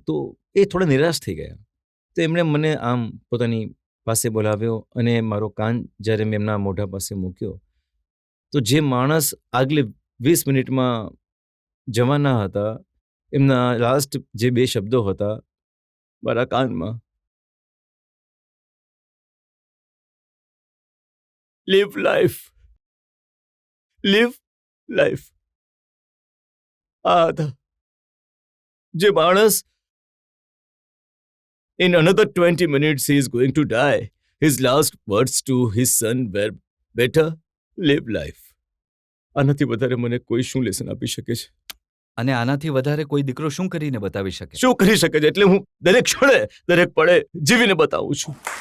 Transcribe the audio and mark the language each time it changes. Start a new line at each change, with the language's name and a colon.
Gujarati: તો એ થોડા નિરાશ થઈ ગયા. તો એમણે મને આમ પોતાની પાસે બોલાવ્યો અને મારો કાન જ્યારે મેં એમના મોઢા પાસે મૂક્યો, તો જે માણસ આગલી 20 મિનિટમાં જવાના હતા, એમના લાસ્ટ જે 2 શબ્દો હતા મારા કાનમાં,
English: Live life, live life.
Gujarati: આ હતા જે માણસ
English: in another 20 minutes he is going to die. His last words to his son were, better live life.
Gujarati: આનાથી વધારે મને કોઈ શું લેસન આપી શકે છે? અને આનાથી વધારે કોઈ દીકરો શું કરીને બતાવી શકે? શું કરી શકે છે? એટલે હું દરેક ક્ષણે, દરેક પળે જીવીને બતાવું છું.